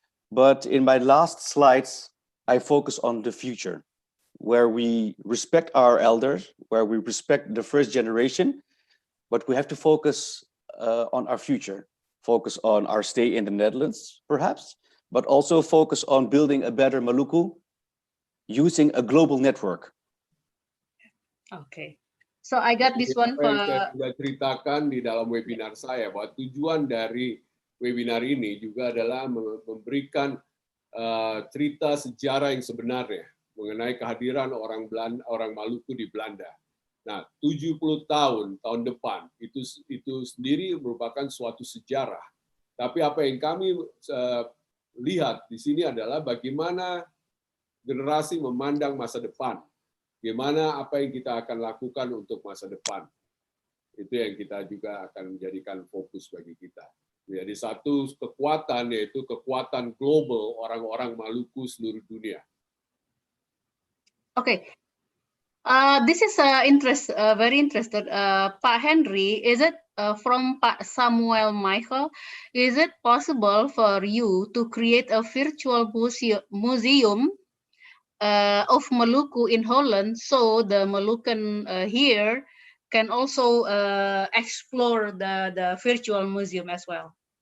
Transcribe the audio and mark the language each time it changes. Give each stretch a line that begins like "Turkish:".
English: But in my last slides, I focus on the future, where we respect our elders, where we respect the first generation, but we have to focus on our future. Focus on our stay in the Netherlands, perhaps, but also focus on building a better Maluku using a global network. Okay, so I got this one for...
Indonesian: Yang saya sudah ceritakan di dalam webinar saya, bahwa tujuan dari webinar ini juga adalah memberikan cerita sejarah yang sebenarnya mengenai kehadiran orang Maluku di Belanda. Nah, 70 tahun depan itu sendiri merupakan suatu sejarah. Tapi apa yang kami lihat di sini adalah bagaimana generasi memandang masa depan. Bagaimana apa yang kita akan lakukan untuk masa depan. Itu yang kita juga akan menjadikan fokus bagi kita. Jadi satu kekuatan, yaitu kekuatan global orang-orang Maluku seluruh dunia.
English: Okay. This is very interested. Pak Henry, is it from Pak Samuel Michael? Is it possible for you to create a virtual museum of Maluku in Holland, so the Moluccan here can also explore the virtual museum as well?